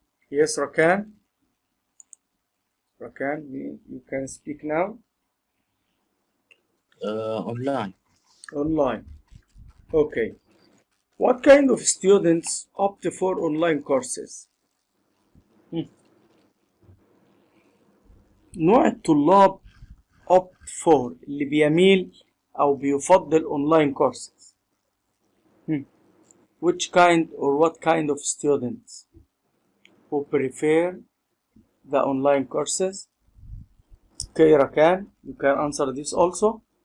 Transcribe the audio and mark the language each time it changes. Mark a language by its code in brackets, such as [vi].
[en] Yes, Rakan, you can speak now. Online. Okay. What kind of students opt for online courses? [ar] نوع الطلاب [en] opt for [ar] اللي بيميل أو بيفضل [en] online courses. Which kind or what kind of students who prefer the online courses? Okay, Rakan, you can answer this also.